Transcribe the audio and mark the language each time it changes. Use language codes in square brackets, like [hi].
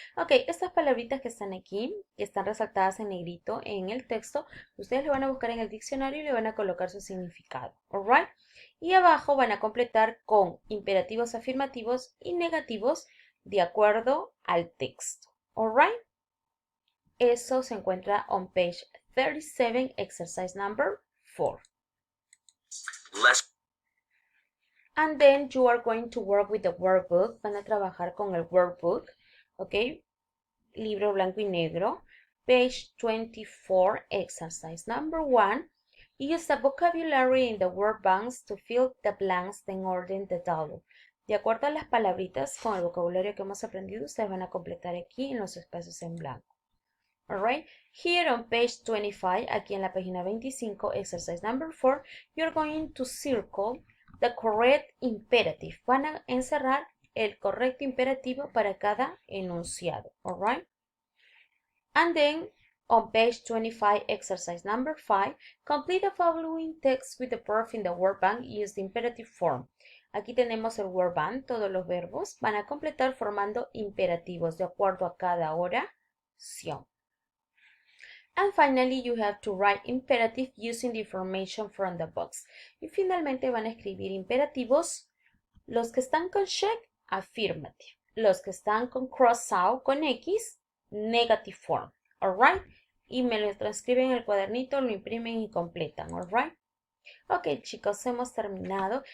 [es] Ok, estas palabritas que están aquí, que están resaltadas en negrito en el texto, ustedes lo van a buscar en el diccionario y le van a colocar su significado, alright? Y abajo van a completar con imperativos afirmativos y negativos de acuerdo al texto, alright? Eso se encuentra [en] on page 37, exercise number 4. And then you are going to work with the workbook. [es] Van a trabajar con el workbook, ¿ok? Libro blanco y negro. [en] Page 24, exercise number 1. Use the vocabulary in the word banks to fill the blanks, then order the double. [es] De acuerdo a las palabritas con el vocabulario que hemos aprendido, ustedes van a completar aquí en los espacios en blanco. [en] Alright, here on page 25, [es] aquí en la página 25, [en] exercise number 4, you're going to circle the correct imperative. [es] Van a encerrar el correcto imperativo para cada enunciado. [en] Alright, and then on page 25, exercise number 5, complete the following text with the verb in the word bank. Use the imperative form. [es] Aquí tenemos el word bank, todos los verbos van a completar formando imperativos de acuerdo a cada oración. [en] And finally, you have to write imperative using the information from the box. [es] Y finalmente van a escribir imperativos, los que están con check, affirmative. Los que están con cross out, con X, negative form. Alright? Y me lo transcriben en el cuadernito, lo imprimen y completan. Alright? Ok, chicos, hemos terminado.